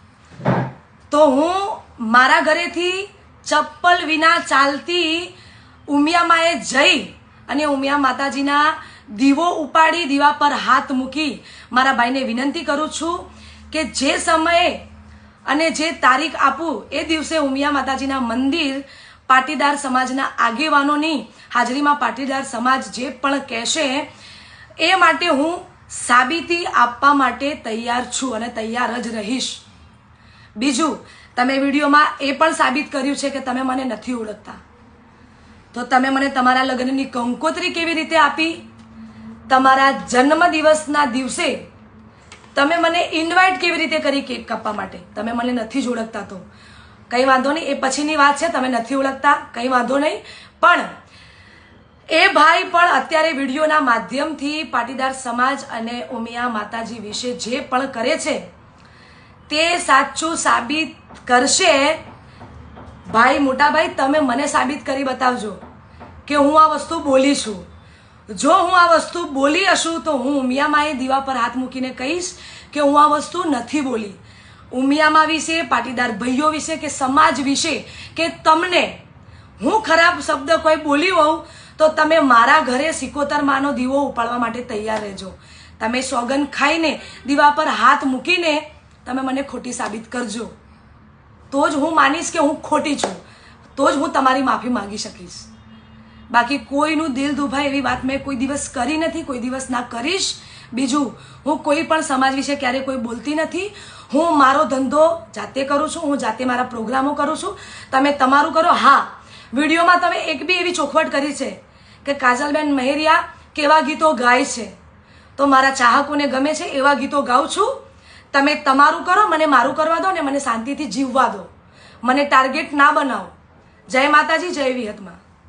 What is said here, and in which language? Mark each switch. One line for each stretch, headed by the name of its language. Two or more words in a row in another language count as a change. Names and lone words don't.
Gujarati: તો હું મારા ઘરેથી ચપ્પલ વિના ચાલતી ઉમિયા માએ જઈ અને ઉમિયા માતાજીના દીવો ઉપાડી દીવા પર હાથ મૂકી મારા ભાઈને વિનંતી કરું છું કે જે સમય અને જે તારીખ આપું એ દિવસે ઉમિયા માતાજીના મંદિર પાટીદાર સમાજના આગેવાનોની હાજરીમાં પાટીદાર સમાજ જે પણ કહેશે એ માટે હું સાબિતી આપવા માટે તૈયાર છું અને તૈયાર જ રહીશ। બીજું તમે વિડિયોમાં એ પણ સાબિત કર્યું છે કે તમે મને નથી ઓળખતા, તો તમે મને તમારા લગ્નની કંકોત્રી કેવી રીતે આપી? તમારા જન્મદિવસના દિવસે તમે મને ઇન્વાઇટ કેવી રીતે કરી કેક કાપવા માટે? તમે મને નથી જ ઓળખતા તો કંઈ વાંધો નહીં, એ પછીની વાત છે। તમે નથી ઓળખતા કંઈ વાંધો નહીં, પણ એ ભાઈ પણ અત્યારે વિડિયોના માધ્યમથી પાટીદાર સમાજ અને ઉમિયા માતાજી વિશે જે પણ કરે છે તે સાચું સાબિત કરશે। ભાઈ મોટા ભાઈ તમે મને સાબિત કરી બતાવજો કે હું આ વસ્તુ બોલી છું। જો હું આ વસ્તુ બોલી હશું તો હું ઉમિયા માએ દીવા પર હાથ મૂકીને કહીશ કે હું આ વસ્તુ નથી બોલી। ઉમિયા મા વિશે, પાટીદાર ભાઈઓ વિશે કે સમાજ વિશે કે તમને હું ખરાબ શબ્દ કોઈ બોલી હોઉં તો તમે મારા ઘરે સિકોતર માનો દીવો ઉપાડવા માટે તૈયાર રહેજો। તમે સોગન ખાઈને દીવા પર હાથ મૂકીને તમે મને ખોટી સાબિત કરજો, તો જ હું માનીશ કે હું ખોટી છું, તો જ હું તમારી માફી માંગી શકીશ। બાકી કોઈનું દિલ દુભાય એવી વાત મેં કોઈ દિવસ કરી નથી, કોઈ દિવસ ના કરીશ। બીજું હું કોઈ પણ સમાજ વિશે ક્યારે કોઈ બોલતી નથી। હું મારો ધંધો જાતે કરું છું, હું જાતે મારા પ્રોગ્રામો કરું છું, તમે તમારું કરો। હા, વિડિયોમાં તમે એક બી એવી ચોખવટ કરી છે કે કાજલબેન મહેરિયા કેવા ગીતો ગાય છે, તો મારા ચાહકોને ગમે છે એવા ગીતો ગાઉં છું। તમે તમારું કરો, મને મારું કરવા દો ને મને શાંતિથી જીવવા દો, મને ટાર્ગેટ ના બનાવો। જય માતાજી, જય વિહતમા।